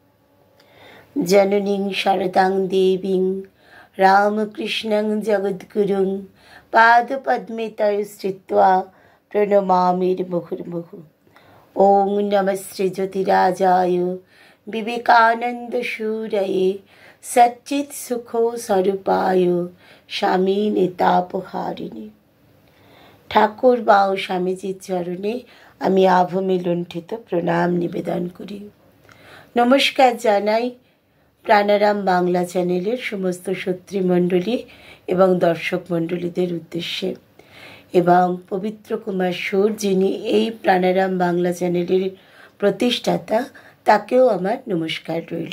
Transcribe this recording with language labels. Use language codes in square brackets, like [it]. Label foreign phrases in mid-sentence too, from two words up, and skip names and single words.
[sa] जननीं शरदां देवीं रामकृष्णं जगद्गुरुं पादपद्मे तव स्थित्वा प्रणमामि मुहुर्मुहुः। ओं नमः श्री ज्योतिराजाय विवेकानन्दशूरये सच्चित् सुखो स्वरूपाय स्वामिने तापहारिणे। [bn] ঠাকুর বা স্বামীজির চরণে আমি আভূমি লুণ্ঠিত প্রণাম নিবেদন করি। নমস্কার জানাই প্রাণারাম বাংলা চ্যানেলের সমস্ত সত্রীমণ্ডলী এবং দর্শক মণ্ডলীদের উদ্দেশ্যে, এবং পবিত্র কুমার সুর যিনি এই প্রাণারাম বাংলা চ্যানেলের প্রতিষ্ঠাতা, তাকেও আমার নমস্কার রইল।